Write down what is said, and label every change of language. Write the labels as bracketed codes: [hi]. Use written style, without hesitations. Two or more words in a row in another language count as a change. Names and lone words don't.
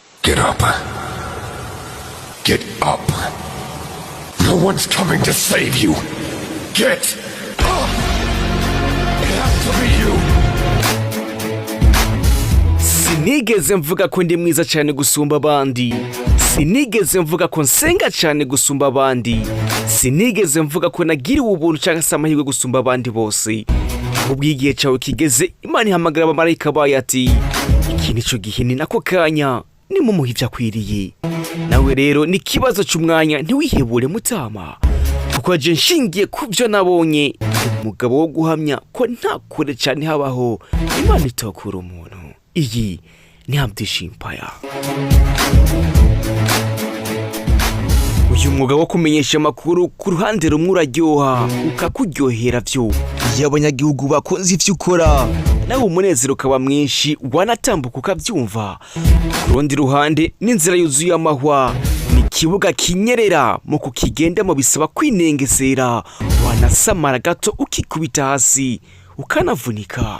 [en] Get up. Get up. No one's coming to save you. Get up. It has to be you. [rn] Sinigeze mvuga ko ndi mwiza cyane gusumba abandi. Sinigeze mvuga ko nsenga cyane gusumba abandi. Sinigeze mvuga ko nagiriwe ubuntu cyangwa se amahirwe gusumba abandi bose. Ahubwo igihe cyawe kigeze, Imana ihamagara abamarayika bayo ati iki nico gihe ni nako kanya nimumuha ibyo akwiriye. Nawe rero ni kibazo cy'umwanya ntiwihebure mutama, kuko je nshingiye ku byo nabonye umugabo wo guhamya ko nta kure cyane habaho Imana itokura umuntu. Iyi ni Abdish Empire. Uyu mwuga wo kumenyesha amakuru ku ruhande rumwe uraryoha ukakuryohera byo iyo abanyagihugu bakunze ivyo ukora, nawe umunezero ukaba mwinshi wanatambuka ukabyumva. Ku rundi ruhande n'inzira yuzuye amahwa, ni kibuga kinyerera mu kukigendamo bisaba kwinengesera, wanasamara gato ukikubita hasi ukanavunika.